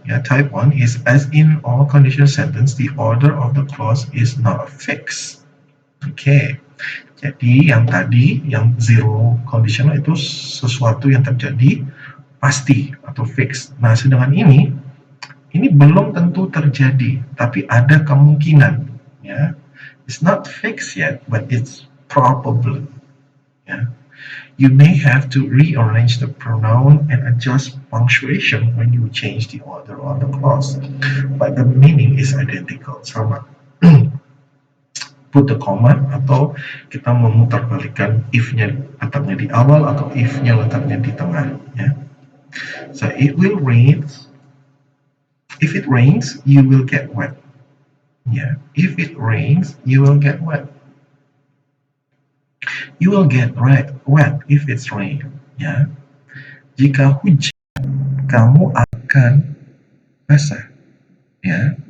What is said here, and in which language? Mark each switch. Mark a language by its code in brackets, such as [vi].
[en] Yeah, type 1 is as in all conditional sentence, the order of the clause is not fixed. Okay. [id] Jadi yang tadi, yang zero conditional itu sesuatu yang terjadi pasti atau fix. Nah, sedangkan ini belum tentu terjadi, tapi ada kemungkinan, ya. [en] It's not fixed yet, but it's probable. Yeah. You may have to rearrange the pronoun and adjust punctuation when you change the order of the clause, but the meaning is identical, sama. Put the comma [id] atau kita memutarbalikkan if-nya letaknya di awal atau if-nya letaknya di tengah. Ya. [en] So it will rain. If it rains, you will get wet. Yeah. If it rains, you will get wet. You will get wet if it's rain. [id] Ya. Jika hujan, kamu akan basah. Ya.